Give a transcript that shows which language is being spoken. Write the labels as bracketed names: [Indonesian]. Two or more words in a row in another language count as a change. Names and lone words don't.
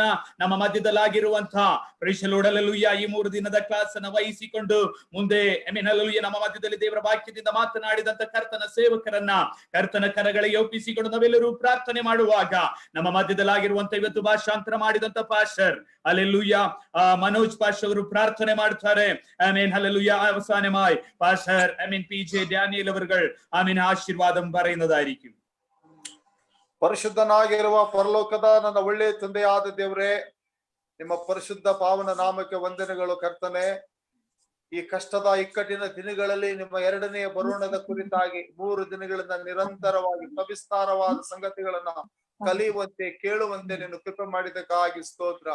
[Kannada] ನಮ್ಮ ಮಧ್ಯದಲ್ಲಾಗಿರುವಂತಹ [English] praise the Lord [Kannada] ಹಲ್ಲೆಲೂಯಾ ಈ 3 ದಿನದ ಕ್ಲಾಸ್ ಅನ್ನು ವಹಿಸಿಕೊಂಡು ಮುಂದೆ ಹಲ್ಲೆಲೂಯಾ ನಮ್ಮ ಮಧ್ಯದಲ್ಲಿ ದೇವರ ವಾಕ್ಯದಿಂದ ಮಾತನಾಡಿದಂತ ಕರ್ತನ ಸೇವಕರನ್ನ ಕರ್ತನ ಕರಗಳಿಗೆ ಒಪ್ಪಿಸಿಕೊಂಡು ನಾವೆಲ್ಲರೂ ಪ್ರಾರ್ಥನೆ ಮಾಡುವಾಗ ನಮ್ಮ ಮಧ್ಯದಲ್ಲಾಗಿರುವಂತ ಇವತ್ತು ಭಾಷಾಂತರ ಮಾಡಿದಂತ ಪಾಸ್ಟರ್ ಹಲ್ಲೆಲೂಯಾ മനോജ് പാസ്റ്റർ ಅವರು ಪ್ರಾರ್ಥನೆ ಮಾಡ್ತಾರೆ. ಆಮೆನ್ ഹല്ലേലൂയ. [Malayalam] അവസാനമായി പാസ്റ്റർ PJ ഡാനിയൽ അവർ ആശീർവാദം പറയുന്നതായിരിക്കും. [Kannada] ಪರಿಶುದ್ಧನಾಗಿರುವ ಪರಲೋಕದ ನನ್ನ ಒಳ್ಳೆಯ ತಂದೆಯಾದ ದೇವರೇ, ನಿಮ್ಮ ಪರಿಶುದ್ಧ ಪಾವನ ನಾಮಕ್ಕೆ ವಂದನೆಗಳು ಕರ್ತನೆ. ಈ ಕಷ್ಟದ ಇಕ್ಕಟ್ಟಿನ ದಿನಗಳಲ್ಲಿ ನಿಮ್ಮ 2ನೇ ಬರೋಣದ ಕುರಿತಾಗಿ 3 ದಿನಗಳಿಂದ ನಿರಂತರವಾಗಿ ಸವಿಸ್ತಾರವಾದ ಸಂಗತಿಗಳನ್ನ ಕಲಿಯುವಂತೆ ಕೇಳುವಂತೆ ನೀನು ಕೃಪೆ ಮಾಡಿದ್ದಕ್ಕಾಗಿ ಸ್ತೋತ್ರ.